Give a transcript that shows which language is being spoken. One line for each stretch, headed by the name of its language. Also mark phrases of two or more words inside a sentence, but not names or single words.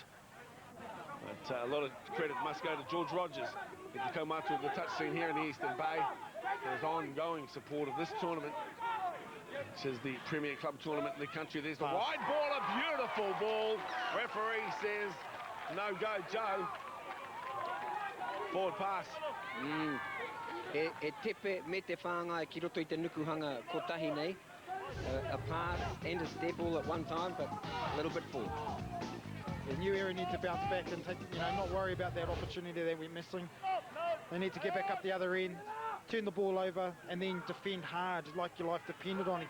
English: But a lot of credit must go to George Rogers, the kaumatu of the touch scene here in the Eastern Bay, for his ongoing support of this tournament, which is the premier club tournament in the country. There's the wide ball, a beautiful ball. Referee says, no go, Joe. Forward pass.
Māori: E tepe me te whāngai ki roto I te nukuhanga kotahi nei.
English: A pass and a step all at one time, but a little bit forward. The New Era need to bounce back and take, not worry about that opportunity that we're missing. They need to get back up the other end, turn the ball over, and then defend hard like your life depended on it.